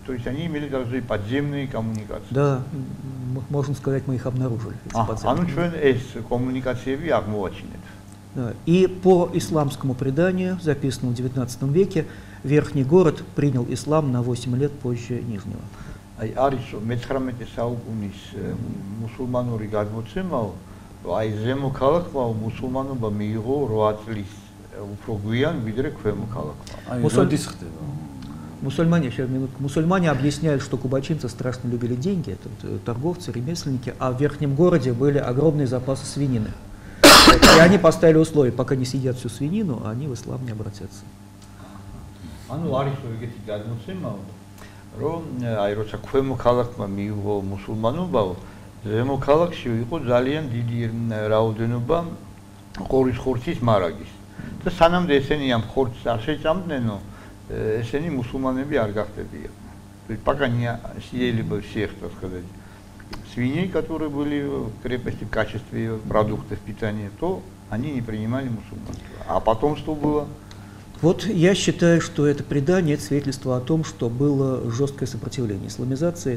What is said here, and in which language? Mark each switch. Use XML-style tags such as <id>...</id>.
<ru>То есть они имели даже подземные коммуникации. Да, можно сказать, мы их обнаружили.</ru> <ka>ანუ ჩვენ ეს коммуникациები აღმოვაჩინეთ.</ka> <ru>Да. И по исламскому преданию, записанному в XIX веке, Верхний город принял ислам на 8 лет позже Нижнего.</ru> <ka>Აი არის 19 საუკუნის მუსულმანური გადმოცემაო, აი ზემო ქალაქმა მუსულმანობა მიიღო 8 წლის უფრო გვიან ვიდრე ქვემო ქალაქმა. Აი როდის ხდება?</ka> <ru>Мусульмане, сейчас минутку. Мусульмане объясняют, что кубачинцы страшно любили деньги, это торговцы, ремесленники, а в Верхнем городе были огромные запасы свинины. И они поставили условие, пока не съедят всю свинину, они в ислам не обратятся.</ru> <ka>ანუ არის ეგეთი გადმოცემაო, რომ აი როცა ქვემო ქალაქმა მიიღო მუსულმანობა, ზემო ქალაქში იყო ძალიან დიდი რაოდენობა ყორის ხორცის მარაგის. და სანამ ესენი ამ ხორცს არ შეჭამდნენო, ესენი мусульманები არ გახდებიან.</ka> <ru>То есть пока не съели бы всех, так сказать, свиней, которые были в крепости в качестве продуктов питания, то они не принимали мусульманство. А потомство было. Вот я считаю, что это предание, это свидетельство о том, что было жесткое сопротивление исламизации.</ru>